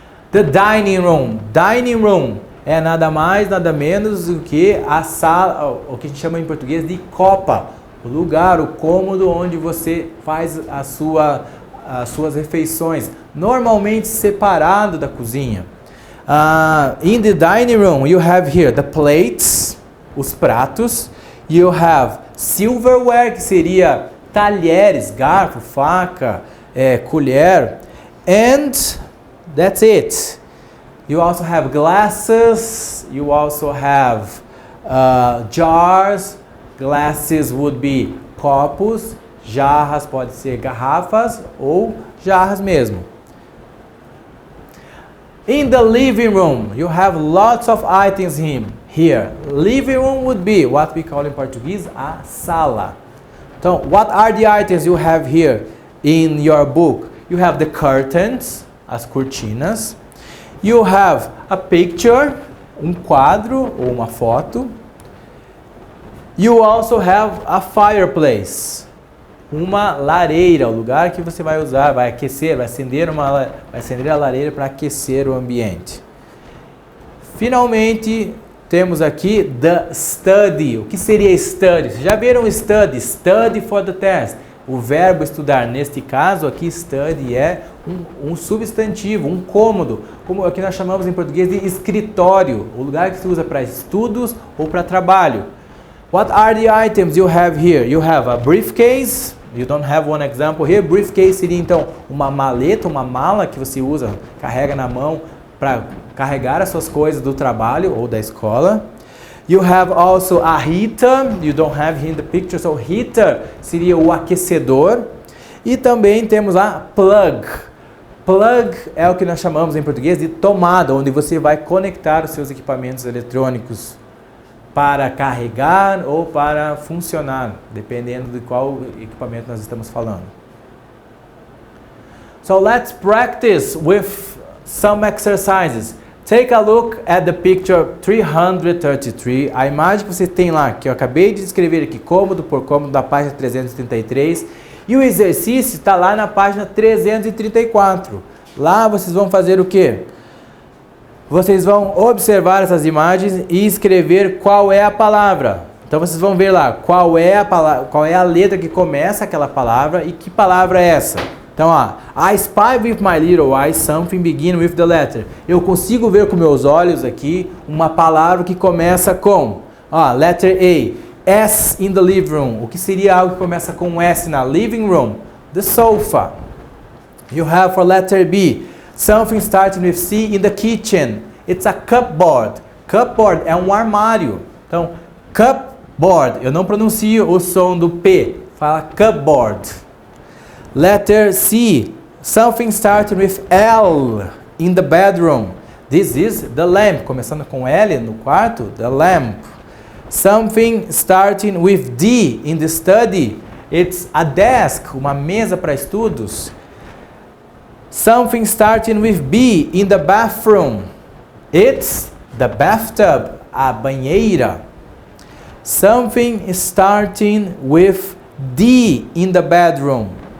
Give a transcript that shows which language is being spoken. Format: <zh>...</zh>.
<pt>The dining room. Dining room é nada mais, nada menos do que a sala, o que a gente chama em português de copa. O lugar, o cômodo onde você faz as suas refeições, normalmente separado da cozinha.</pt> <en>In the dining room, you have here the plates,</en> <pt>os pratos.</pt> <en>You have silverware,</en> <pt>que seria talheres, garfo, faca, colher.</pt> <en>And that's it. You also have glasses. You also have jars. Glasses would be copos.</en> <pt>Jarras pode ser garrafas ou jarras mesmo.</pt> <en>In the living room, you have lots of items here. Living room would be what we call in Portuguese</en> <pt>a sala.</pt> <en>So, what are the items you have here in your book? You have the curtains,</en> <pt>as cortinas.</pt> <en>You have a picture,</en> <pt>quadro ou uma foto.</pt> <en>You also have a fireplace,</en> <pt>uma lareira, o lugar que você vai usar, vai aquecer, vai acender a lareira para aquecer o ambiente. Finalmente, temos aqui the study. O que seria study? Vocês já viram study?</pt> <en>Study for the test.</en> <pt>O verbo estudar, neste caso aqui, study é um substantivo, um cômodo, como aqui nós chamamos em português de escritório, o lugar que se usa para estudos ou para trabalho.</pt> <en>What are the items you have here? You have a briefcase. You don't have one example here.</en> <pt>Briefcase seria então uma maleta, uma mala que você usa, carrega na mão para carregar as suas coisas do trabalho ou da escola.</pt> <en>You have also a heater. You don't have here in the picture, so heater</en> <pt>seria o aquecedor. E também temos a plug. Plug é o que nós chamamos em português de tomada, onde você vai conectar os seus equipamentos eletrônicos para carregar ou para funcionar, dependendo de qual equipamento nós estamos falando.</pt> <en>So let's practice with some exercises. Take a look at the picture 333.</en> <pt>A imagem que você tem lá, que eu acabei de descrever aqui, cômodo por cômodo, da página 333. E o exercício está lá na página 334. Lá vocês vão fazer o quê? Vocês vão observar essas imagens e escrever qual é a palavra. Então vocês vão ver lá qual é a palavra, qual é a letra que começa aquela palavra e que palavra é essa.</pt> <en>Então, I spy with my little eyes something begin with the letter.</en> <pt>Eu consigo ver com meus olhos aqui uma palavra que começa com,</pt> <en>letter A. S in the living room.</en> <pt>O que seria algo que começa com S na living room?</pt> <en>The sofa. You have for letter B. Something starting with C in the kitchen. It's a cupboard.</en> <pt>Cupboard é um armário. Então, cupboard. Eu não pronuncio o som do P. Fala cupboard.</pt> <en>Letter C. Something starting with L in the bedroom. This is the lamp.</en> <pt>Começando com L no quarto, the lamp.</pt> <en>Something starting with D in the study. It's a desk,</en> <pt>uma mesa para estudos.</pt> <en>Something starting with B in the bathroom. It's the bathtub,</en> <pt>a banheira.</pt> <en>Something starting with D in the bedroom.</en>